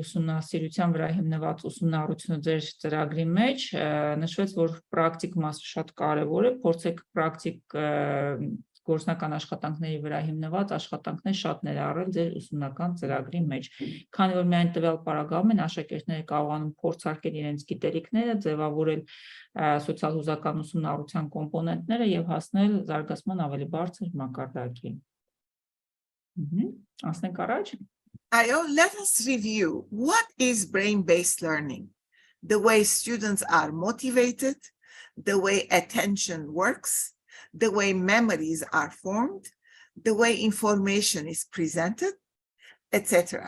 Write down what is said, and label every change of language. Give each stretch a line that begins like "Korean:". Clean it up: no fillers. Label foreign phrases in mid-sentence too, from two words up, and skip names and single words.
Armenian: ուսումնասիրության վրա հիմնված ուսումնառությունը ձեր ծրագրի մեջ, նշվեց, որ պրակտիկ մասը շատ կարևոր է, փորձեք պրակտիկ գործնական աշխատանքների վրա հիմնված աշխատանքներ շատ ներառել ձեր ուսումնական ծրագրի մեջ, քանի որ միայն տվյալ պարագայում են աշակերտները կարողանում փորձարկել իրենց գիտելիքները, ձևավորել սոցիալ-հուզական ուսումնառության կոմպոնենտները եւ հասնել զարգացման ավելի բարձր մակարդակի։
English: Let us review what is brain-based learning, the way students are motivated, the way attention works, the way memories are formed, the way information is presented, etc.